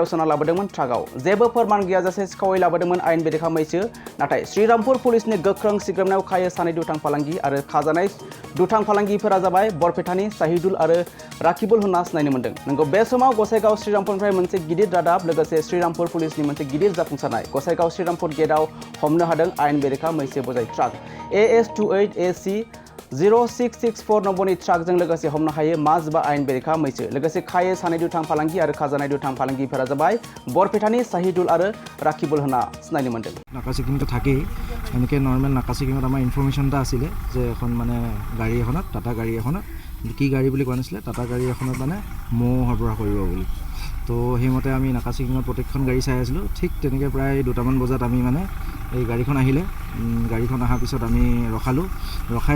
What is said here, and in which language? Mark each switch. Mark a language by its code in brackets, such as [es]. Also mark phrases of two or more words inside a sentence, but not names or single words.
[brx] सोना लाबोदोंमोन ट्राकआव जेबो फोरमान गैयाजासे सिखावै लाबोदोंमोन आयेन बेरेखा मैसो नाथाय श्रीरामपुर पुलिसनि गोख्रों सिग्रोमनायाव खायो सानै दुथां फालांगि आरो खाजानाय दुथां फालांगिफोरा जाबाय बरपेटानि साहिदुल आरो राकिबुल होनना सिनायनो मोन्दों नंगौ बे समाव गसाइगाव श्रीरामपुरनिफ्राय मोनसे गिदिर रादाब लोगोसे श्रीरामपुर पुलिसनि मोनसे गिदिर जाफुंसारनाय गसाइगाव श्रीरामपुर गेटआव हमनो हादों आयेन बेरेखा मैसो बजाय ट्राक AS28AC 0664 नम्बरनि ट्राकजों लोगोसे हमनो हायो मा जिबा आयेन बेरेखा मैसो लोगोसे खायो सानै दुथां फालांगि आरो खाजानाय दुथां फालांगिफोरा जाबाय बरपेटानि साहिदुल आरो राकिबुल होनना सिनायनो मोन्दों [as] নাকা চেকিংটো থাকেই এনেকৈ নৰ্মেল নাকা চেকিঙত আমাৰ ইনফৰ্মেশ্যন এটা আছিলে যে এখন মানে গাড়ী এখনত টাটা গাড়ী এখনত কি গাড়ী বুলি কোৱা নাছিলে টাটা গাড়ী এখনত মানে মৌ সৰবৰাহ কৰিব বুলি তো সেইমতে আমি নাকা চেকিঙত প্ৰত্যেকখন গাড়ী চাই আছিলোঁ ঠিক তেনেকৈ প্ৰায় 2টামান বজাত আমি মানে এই গাড়ীখন আহিলে গাড়ীখন অহাৰ পিছত আমি ৰখাই